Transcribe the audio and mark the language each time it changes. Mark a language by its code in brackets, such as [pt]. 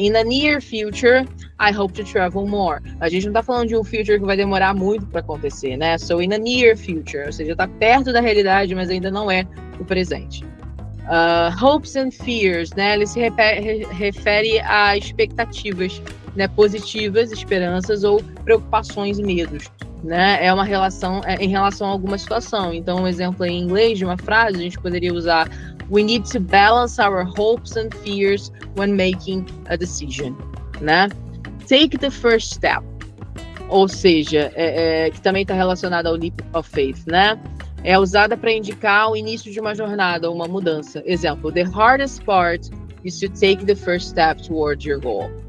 [en] In the near future, I hope to travel more. [pt] A gente não está falando de um future que vai demorar muito para acontecer, né? [en] So, in the near future, [pt] ou seja, está perto da realidade, mas ainda não é o presente. [en] Hopes and fears, [pt] né? Ele se refere a expectativas, né, positivas, esperanças ou preocupações e medos. Né? É uma relação em relação a alguma situação. Então, um exemplo em inglês de uma frase, a gente poderia usar: [en] we need to balance our hopes and fears when making a decision. [pt] Né? [en] Take the first step. [pt] Ou seja, que também está relacionado ao leap of faith, né? É usada para indicar o início de uma jornada ou uma mudança. [en] Exemplo: the hardest part is to take the first step towards your goal.